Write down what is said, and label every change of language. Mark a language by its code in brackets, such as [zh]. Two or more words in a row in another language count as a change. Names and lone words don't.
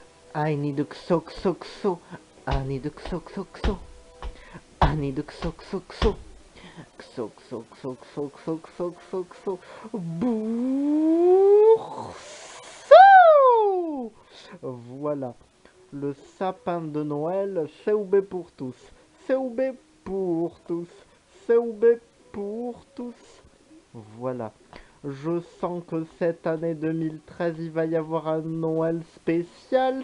[en] I need a xo xo xo. I need a xo xo xo. I need a xo xo xo. Xo xo xo xo xo xo xo xo. [fr] Bourseau. Voilà. Le sapin de Noël, COB pour tous. COB pour tous. COB pour tous. Voilà. Je sens que cette année 2013, il va y avoir un Noël spécial.